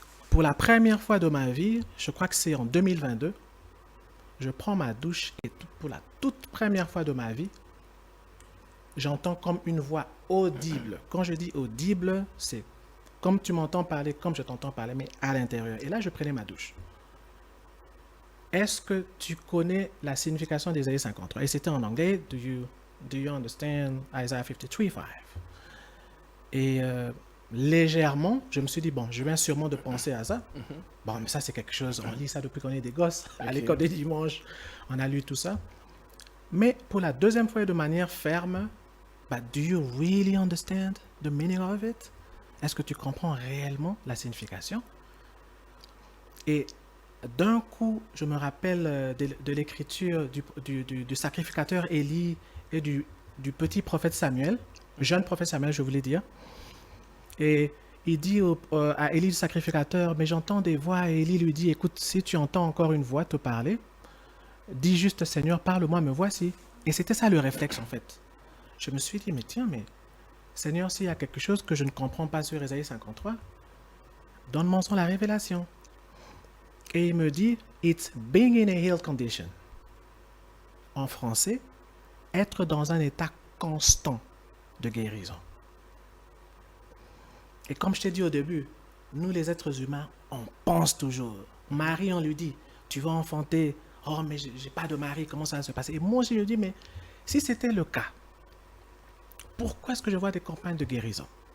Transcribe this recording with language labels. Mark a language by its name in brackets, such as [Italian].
[French] Pour la première fois de ma vie, je crois que c'est en 2022, je prends ma douche et pour la toute première fois de ma vie, j'entends comme une voix audible. Quand je dis audible, c'est comme tu m'entends parler, comme je t'entends parler, mais à l'intérieur. Et là, je prenais ma douche. est-ce que tu connais la signification d'Ésaïe 53? Et c'était en anglais. [English] Do you understand Isaiah 53:5? [French] Et légèrement, je me suis dit, bon, je viens sûrement de penser à ça. Bon, mais ça, c'est quelque chose, on lit ça depuis qu'on est des gosses. À l'école des dimanches, on a lu tout ça. Mais pour la deuxième fois et de manière ferme, [English] do you really understand the meaning of it? [French] Est-ce que tu comprends réellement la signification? Et d'un coup, je me rappelle de l'écriture du sacrificateur Élie et du petit prophète Samuel, jeune prophète Samuel, je voulais dire. Et il dit à Élie le sacrificateur, mais j'entends des voix, et Élie lui dit, écoute, si tu entends encore une voix te parler, dis juste, Seigneur, parle-moi, me voici. Et c'était ça le réflexe en fait. Je me suis dit, mais tiens, mais Seigneur, s'il y a quelque chose que je ne comprends pas sur Ésaïe 53, donne-moi la révélation. Et il me dit, [English] it's being in a healed condition. [French] En français, être dans un état constant de guérison. Et comme je t'ai dit au début, nous les êtres humains, on pense toujours. Marie, on lui dit, tu vas enfanter. Oh, mais j'ai pas de mari, comment ça va se passer? Et moi, je lui dis, mais si c'était le cas, pourquoi est-ce que je vois des campagnes de guérison?